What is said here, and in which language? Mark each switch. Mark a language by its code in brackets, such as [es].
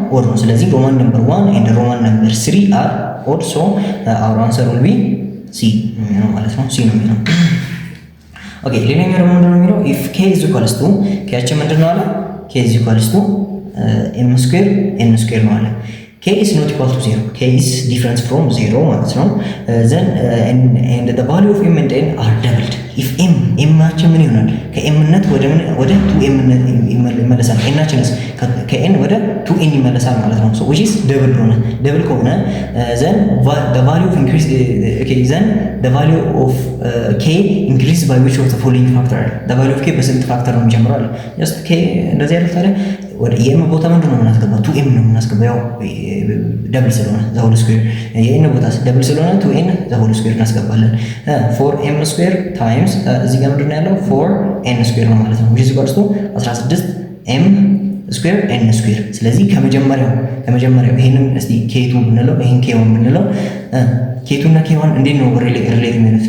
[am] ኦድ ነው። ስለዚህ ሮማን ነምበር 1 ኤንድ ሮማን ነምበር 3 አር ኦድ። [en] ሶ አወር አንሰር ዊል ቢ ሲ [am] ነው ማለት ነው። ሲ ነው የሚለው። ኦኬ ሌላኛው ደግሞ ምንድን ነው የሚለው? [en] ኢፍ ኬ ኢዝ ኢኳልስ ቱ [am] ኬያችን ምንድን ነው አለ? [en] ኬ ኢዝ ኢኳልስ ቱ ኤም ስኩዌር ኤን ስኩዌር ነው አለ። k is not equal to 0. k is different from 0 [am] ማለት ነው። [en] then and the value of m and n are doubled. [am] if m ናችን ምን ይሆናል? ከኤምነት ወደ 2m ይመለሳል። n ናችንስ ከn ወደ 2n ይመለሳል ማለት ነው። [en] so which is double ሆነ። double ከሆነ then the value of increase okay then the value of k increase by which of the following factor? [am] the value of k በስንት ፋክተር ነው የሚጨምረው? just k እንደዚህ አይነት ታዲያ ወደ የኤም ቦታ ምንድን ነው የምናስገባው? 2m ነው የምናስገባው። ያው ደብል ስለሆነ ዘ ሆል ስኩዌር የኤን ቦታ ደብል ስለሆነ 2n ዘ ሆል ስኩዌር እናስገባለን። 4m ስኩዌር ታይምስ እዚህ ጋር ምንድን ነው ያለው? 4n ስኩዌር ነው ማለት ነው። [en] which is equal to 16m ስኩዌር n ስኩዌር። [am] ስለዚህ ከመጀመሪያው ይሄንን እስቲ k2 ብንለው ይሄን k1 ብንለው k2 እና k1 እንዴት ነው ሪሌት የሚሆኑት?